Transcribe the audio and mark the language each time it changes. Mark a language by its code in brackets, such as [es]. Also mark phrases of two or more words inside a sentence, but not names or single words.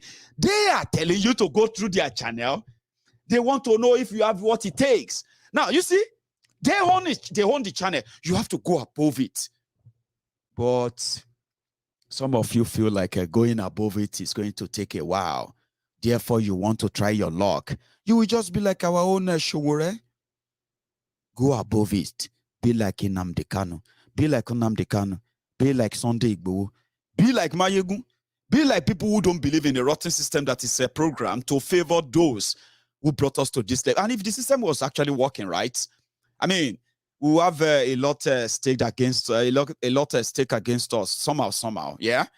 [en] They are telling you to go through their channel. They want to know if you have what it takes. Now, you see, they own it. They own the channel. You have to go above it. But some of you feel like going above it is going to take a while. Therefore, you want to try your luck. You will just be like our own Sowore. Go above it. Be like Nnamdi Kanu. Be like Nnamdi Kanu. Be like Sunday Igboho. Be like Maiyegun. Be like people who don't believe in a rotten system that is programmed to favor those who brought us to this level. And if the system was actually working right, I mean, we have a lot stake against stake against us somehow, yeah.